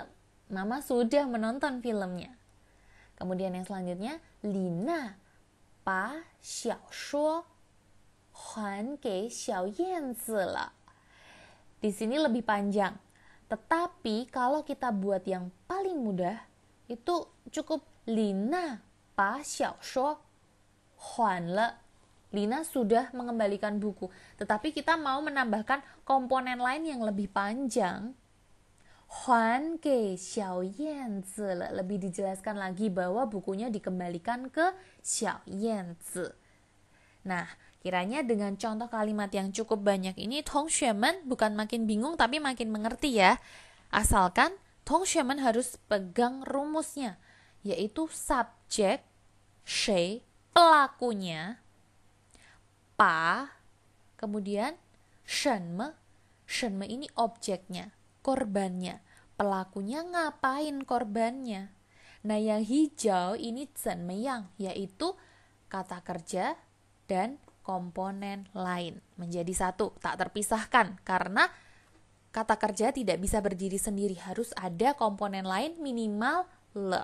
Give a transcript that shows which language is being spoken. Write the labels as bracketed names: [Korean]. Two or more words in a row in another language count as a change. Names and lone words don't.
[Indonesian] Mama sudah menonton filmnya. Kemudian yang selanjutnya, Lina [Chinese] 把小说还给小燕子了. [Indonesian] Di sini lebih panjang. Tetapi kalau kita buat yang paling mudah, itu cukup Lina [Chinese] 把小说还了. [Indonesian] Lina sudah mengembalikan buku. Tetapi kita mau menambahkan komponen lain yang lebih panjang. [Chinese] 还给小燕子了. [Indonesian] Lebih dijelaskan lagi bahwa bukunya dikembalikan ke 小燕子. Nah, kiranya dengan contoh kalimat yang cukup banyak ini, 同学们 bukan makin bingung tapi makin mengerti ya. Asalkan 同学们 harus pegang rumusnya, yaitu subjek, 谁, pelakunya, 把, kemudian [Chinese] 什么, 什么 [Indonesian] ini objeknya, korbannya, pelakunya ngapain korbannya. Nah, yang hijau ini 怎么样, yaitu kata kerja dan komponen lain menjadi satu, tak terpisahkan, karena kata kerja tidak bisa berdiri sendiri, harus ada komponen lain minimal le.